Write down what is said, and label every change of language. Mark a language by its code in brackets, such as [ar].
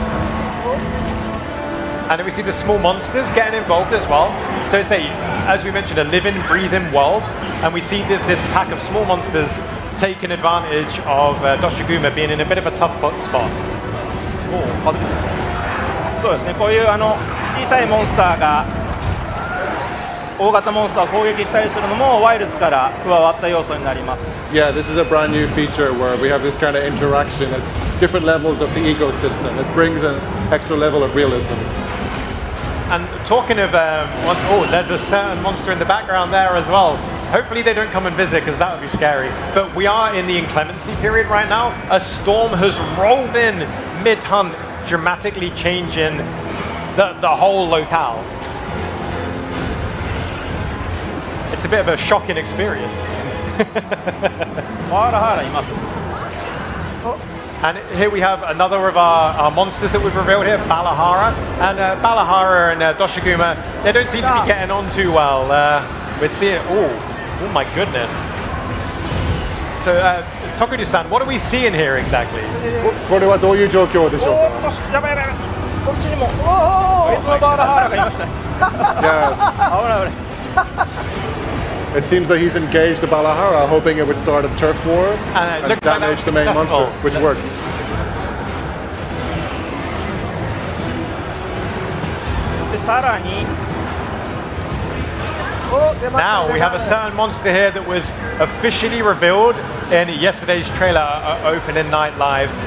[en] And then we see the small monsters getting involved as well. So it's as we mentioned, a living, breathing world. And we see this pack of small monsters taking advantage of Doshiguma being in a bit of a tough spot. [ja] そうですね、こういう小さいモンスターが大型モンスターを攻撃したりするのもワイルズから加わった要素になります。 [en] Yeah, this is a brand new feature where we have this kind of interaction at different levels of the ecosystem. It brings an extra level of realism. And talking of, there's a certain monster in the background there as well. Hopefully they don't come and visit because that would be scary. But we are in the inclemency period right now. A storm has rolled in mid-hunt, dramatically changing the whole locale. It's a bit of a shocking experience. And here we have another of our monsters that we've revealed here, Balahara. And Balahara and Doshiguma, they don't seem to be getting on too well. We're seeing, oh my goodness. So, Tokudu-san, what are we seeing here exactly? [ja] これはどういう状況でしょうか？やばいやばいやばい。こっちにも。別のバーラハーラがいました。 [en] Yeah. [ja] 危ない危ない。 [en] It seems that he's engaged the Balahara, hoping it would start a turf war and looks like damage that's the main successful. monster, which worked. Now we have a certain monster here that was officially revealed in yesterday's trailer opening night live.